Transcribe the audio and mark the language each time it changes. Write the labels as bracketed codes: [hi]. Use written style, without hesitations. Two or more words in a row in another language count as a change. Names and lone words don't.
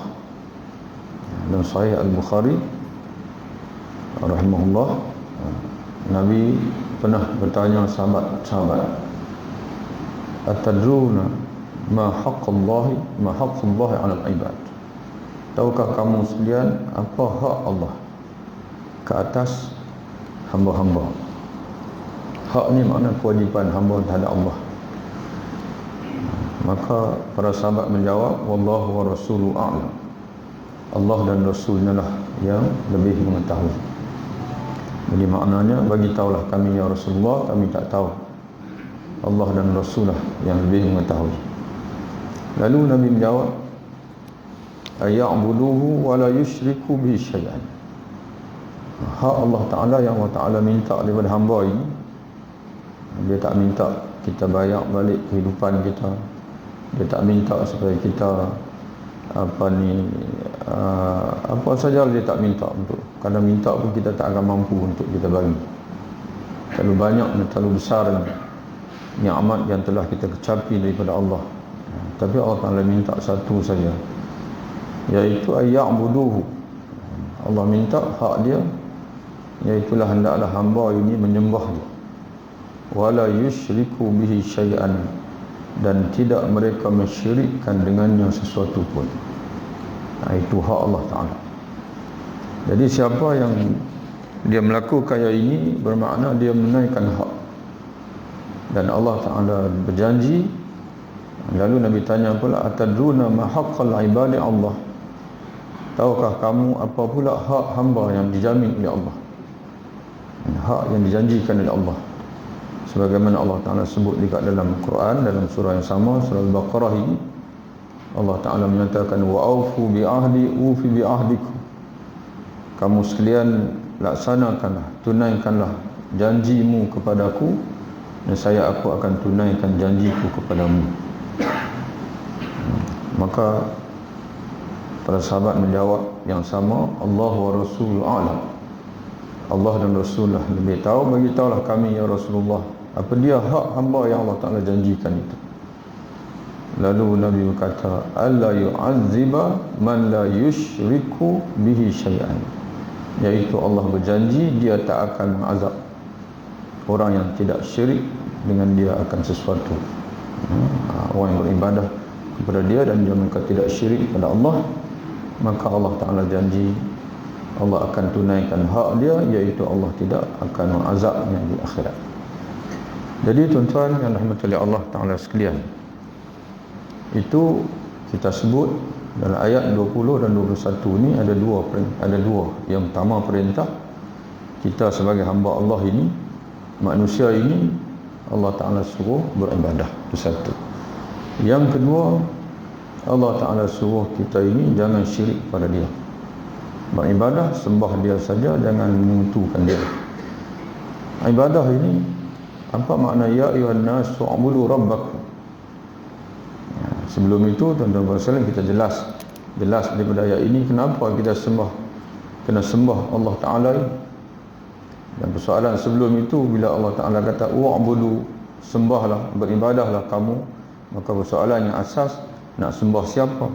[ms] Dalam Sahih Al-Bukhari rahimahullah, Nabi pernah bertanya sahabat-sahabat, [ar] أتدرون ما حق الله على العباد, [ms] tahukah kamu sekalian apa hak Allah ke atas hamba-hamba? Hak ni makna kewajipan hamba terhadap Allah. Maka para sahabat menjawab, [ar] والله ورسوله أعلم, [ms] Allah dan Rasulnya lah yang lebih mengetahui. Jadi maknanya, bagi tahulah kami [ar] يا رسول الله, [ms] kami tak tahu, Allah dan Rasul lah yang lebih mengetahui. Lalu Nabi menjawab, [ar] أن يعبدوه ولا يشرك به شيئا. [ms] Hak Allah Ta'ala yang Allah Ta'ala minta daripada hamba ini, dia tak minta kita bayar balik kehidupan kita, dia tak minta supaya kita apa saja dia tak minta untuk. Kadang minta pun kita tak akan mampu untuk kita bagi. Terlalu banyak dan terlalu besar nikmat yang telah kita kecapi daripada Allah. Tapi Allah Ta'ala minta satu saja, iaitu ayya'buduhu. Allah minta hak dia, iaitulah hendaklah hamba ini menyembah dia, [ar] ولا يشرك به شيئا, [ms] dan tidak mereka mensyirikkan dengannya sesuatu pun. Itu hak Allah Ta'ala. Jadi siapa yang dia melakukan yang ini, bermakna dia menunaikan hak. Dan Allah Ta'ala berjanji. Lalu Nabi tanya pula, [ar] أتدرون ما حق العباد الله, [ms] tahukah kamu apa pula hak hamba yang dijamin oleh Allah, hak yang dijanjikan oleh Allah, sebagaimana Allah Ta'ala sebut dekat dalam Quran, dalam surah yang sama, surah Al-Baqarah ini. Allah Ta'ala menyatakan, [ar] وأوفوا بعهدي أوف بعهدكم, [ms] kamu sekalian laksanakanlah, tunaikanlah janjimu kepadaku, dan aku akan tunaikan janjiku kepadamu. Maka para sahabat menjawab yang sama, [ar] الله ورسول أعلم, [ms] Allah dan Rasulullah lebih tahu, bagi tahulah kami [ar] يا رسول الله [ms] apa dia hak hamba yang Allah Ta'ala janjikan itu. Lalu Nabi berkata, [ar] ألا يعذب من لا يشرك به شيئا, [ms] iaitu Allah berjanji dia tak akan mengazab orang yang tidak syirik dengan dia akan sesuatu. Orang yang beribadah kepada dia dan dia mereka tidak syirik kepada Allah, maka Allah Ta'ala janji Allah akan tunaikan hak dia, iaitu Allah tidak akan mengazabnya di akhirat. Jadi tuan-tuan yang rahmati Allah Ta'ala sekalian, itu kita sebut dalam ayat 20 dan 21 ni ada dua. Yang pertama, perintah kita sebagai hamba Allah ini, manusia ini, Allah Ta'ala suruh beribadah, itu satu. Yang kedua, Allah Ta'ala suruh kita ini jangan syirik pada dia, beribadah, sembah dia saja, jangan menyekutukan dia. Ibadah ini apa makna? [ar] يا أيها الناس اعبدوا ربكم. [ms] Sebelum itu tuan-tuan sekalian, kita jelas daripada ayat ini kenapa kita kena sembah Allah Ta'ala ini. Dan persoalan sebelum itu, bila Allah Ta'ala kata wa'budu, sembahlah, beribadahlah kamu, maka persoalan yang asas, nak sembah siapa?